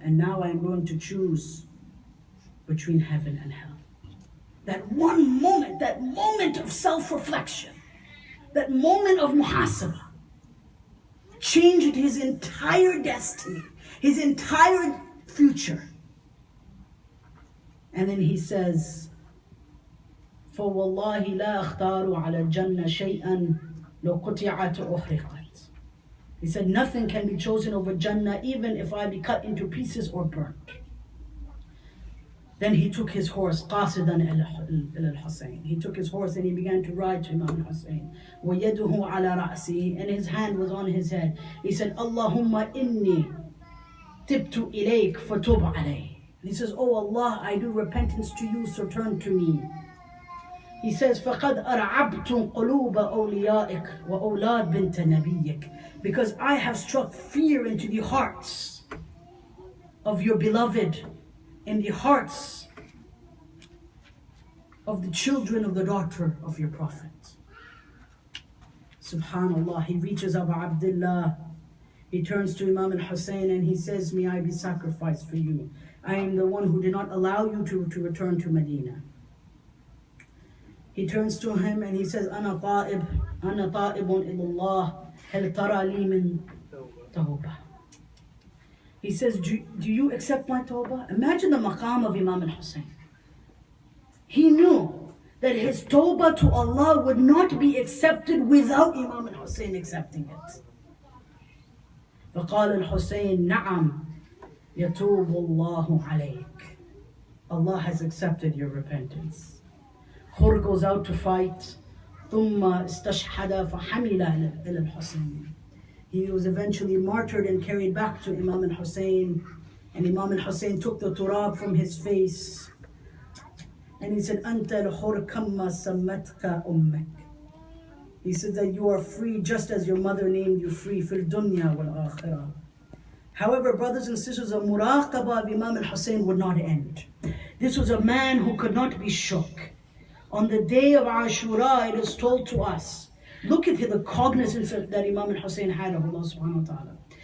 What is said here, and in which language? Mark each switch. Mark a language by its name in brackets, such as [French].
[English] And now I am going to choose between heaven and hell. That one moment, that moment of self-reflection, that moment of muhasabah, changed his entire destiny, his entire future. And then he says, [Arabic] فَوَاللَّهِ لَا أَخْتَارُ عَلَى الْجَنَّةِ شَيْئًا لَوْ قُطِعَتْ أُحْرِقَتْ. [English] He said, nothing can be chosen over Jannah, even if I be cut into pieces or burnt. Then he took his horse, [Arabic] قَاصِدًا [English] al-Hussein. He took his horse and he began to ride to Imam Hussein. [Arabic] وَيَدُهُ عَلَى رَأْسِهِ, [English] and his hand was on his head. He said, [Arabic] Allahumma inni tibtu ilayk fatub alayh. [English] He says, oh Allah, I do repentance to you, so turn to me. He says, [Arabic] فَقَدْ أَرْعَبْتُمْ قُلُوبَ أَوْلِيَائِكَ وَأَوْلَادْ بِنْتَ نَبِيِّكَ. [English] Because I have struck fear into the hearts of your beloved, in the hearts of the children of the daughter of your Prophet. Subhanallah, he reaches Abu Abdullah. He turns to Imam al-Hussein and he says, may I be sacrificed for you. I am the one who did not allow you to return to Medina. He turns to him and he says, [Arabic] أنا طائب إلى الله هل ترى لي من توبة. [English] He says, do you accept my tawbah? Imagine the maqam of Imam al-Hussein. He knew that his tawbah to Allah would not be accepted without Imam al-Hussein accepting it. [Arabic] فقال الحسين نعم يتوب الله عليك. [English] Allah has accepted your repentance. Hur goes out to fight. [Arabic] ثم استشهد فحمل إلى الحسين. [English] He was eventually martyred and carried back to Imam al-Hussein. And Imam al-Hussein took the turab from his face. And he said, [Arabic] أنت الحر كما سمتك أمك. [English] He said that you are free just as your mother named you free. [Arabic] في الدنيا والآخرة. [English] However, brothers and sisters, a muraqabah of Imam al-Hussein would not end. This was a man who could not be shook. On the day of Ashura, it is told to us, look at the cognizance that Imam al-Hussein had of Allah subhanahu wa ta'ala.